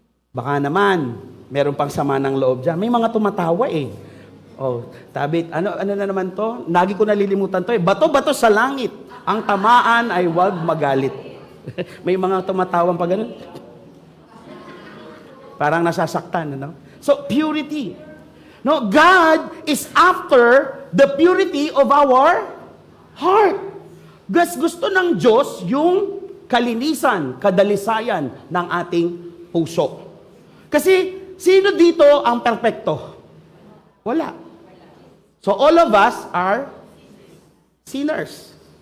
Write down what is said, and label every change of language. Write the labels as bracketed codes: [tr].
[tl] Baka naman, meron pang sama ng loob dyan. May mga tumatawa eh. Oh, tabit, ano na naman to? Lagi ko nalilimutan to eh. Bato-bato sa langit. Ang tamaan ay huwag magalit. May mga tumatawang pa ganun. Parang nasasaktan, ano? [en] So, purity. No, God is after the purity of our heart. [tl] Gusto ng Diyos yung kalinisan, kadalisayan ng ating puso. Kasi, sino dito ang perpekto? Wala. [en] So, all of us are sinners.